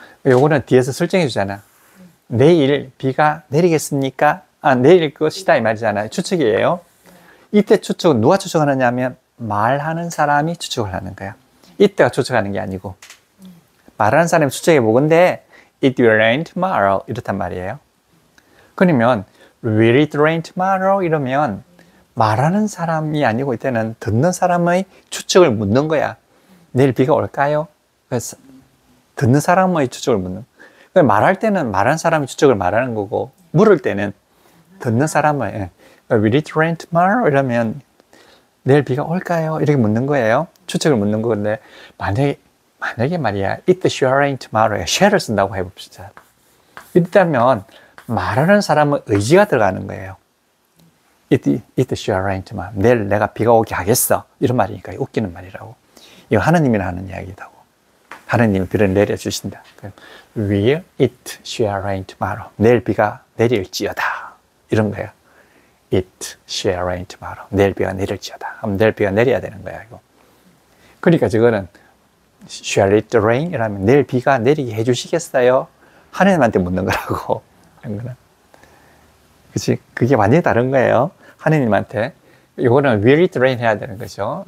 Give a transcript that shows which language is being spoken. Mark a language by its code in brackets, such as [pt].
[ko] 요거는 뒤에서 설정해 주잖아. 내일 비가 내리겠습니까? 내릴 것이다 이 말이잖아요. 추측이에요. 이때 추측은 누가 추측하느냐 하면 말하는 사람이 추측을 하는 거야. 이때가 추측하는 게 아니고 말하는 사람이 추측해 보건데 [en] It will rain tomorrow [ko] 이렇단 말이에요. [en] 그러면 Will it rain tomorrow? [ko] 이러면 말하는 사람이 아니고 이때는 듣는 사람의 추측을 묻는 거야. 내일 비가 올까요? 그래서 듣는 사람의 추측을 묻는 거야. 말할 때는 말하는 사람이 추측을 말하는 거고 물을 때는 듣는 사람의 [en] Will it rain tomorrow? [ko] 이러면 내일 비가 올까요? 이렇게 묻는 거예요. 추측을 묻는 건데 만약에 말이야 [en] It shall rain tomorrow [ko] shall을 쓴다고 해봅시다. 이렇다면 말하는 사람은 의지가 들어가는 거예요. [en] It shall rain tomorrow. [ko] 내일 내가 비가 오게 하겠어. 이런 말이니까 웃기는 말이라고. 이거 하느님이나 하는 이야기다고. 하느님이 비를 내려주신다. [en] Will it shall rain tomorrow. [ko] 내일 비가 내릴지어다. 이런 거야. [en] It shall rain tomorrow. [ko] 내일 비가 내릴지어다. 그럼 내일 비가 내려야 되는 거야, 이거. 그러니까 저거는 [en] shall it rain? [ko] 이라면 내일 비가 내리게 해주시겠어요? 하느님한테 묻는 거라고. 이런 거는. 그치? 그게 완전히 다른 거예요. 하느님한테. 이거는 [en] will it rain [ko] 해야 되는 거죠.